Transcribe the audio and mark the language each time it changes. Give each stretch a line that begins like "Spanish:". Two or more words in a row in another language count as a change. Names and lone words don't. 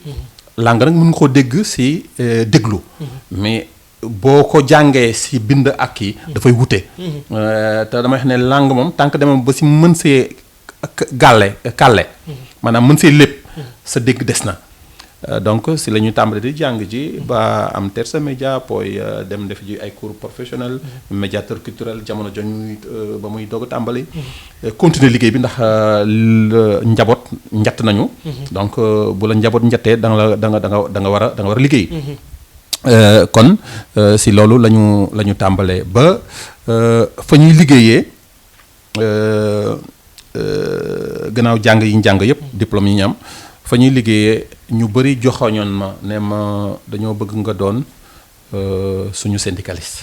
Wolof: langue nag mën nga koo dégg si déglu. mais boo ko jàngee si bind ak kii dafay wute. te damay wax ne langue moom
French: tant que
Wolof: demee ba si mën see kàlle maanaam mën see lépp sa dégg des na. donc si la ñu tàmbali di jàng ji ba am
Italian: terza media poi
Wolof: dem def ji ay
French: cours professionnel médiateur culturel
Wolof: jamono joñ ba muy doog a tàmbali. continuer liggéey bi ndax njaboot njatt nañu. donc bu la njaboot njattee da nga war a liggéey. kon si loolu la ñu tàmbalee ba fa ñuy liggéeyee gannaaw jàng yi ñu jàng yëpp diplôme yi ñu am fa ñuy liggéeyee ñu bëri joxoñoon ma ne ma dañoo bëgg nga doon suñu syndicaliste.